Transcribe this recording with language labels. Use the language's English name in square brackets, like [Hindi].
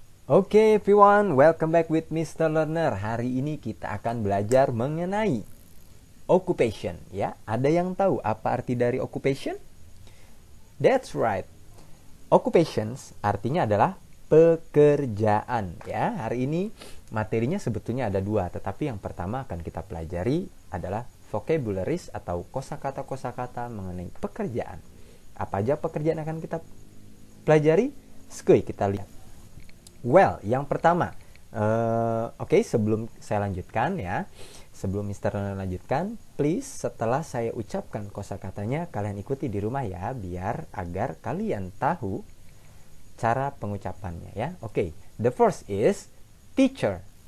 [English] Oke everyone, welcome back with Mr. [Indonesian] Learner. Hari ini kita akan belajar mengenai occupation, ya. Ada yang tahu apa arti dari occupation? [English] That's right. [Indonesian] Occupations artinya adalah pekerjaan, ya. Hari ini materinya sebetulnya ada dua, tetapi yang pertama akan kita pelajari adalah vocabularies atau kosakata-kosakata mengenai pekerjaan. Apa aja pekerjaan akan kita pelajari? Skuy, kita lihat. Well, yang pertama, oke, sebelum saya lanjutkan ya, sebelum Mr. lanjutkan, please setelah saya ucapkan kosakatanya kalian ikuti di rumah ya, biar agar kalian tahu cara pengucapannya ya. [English] Oke, the first is teacher.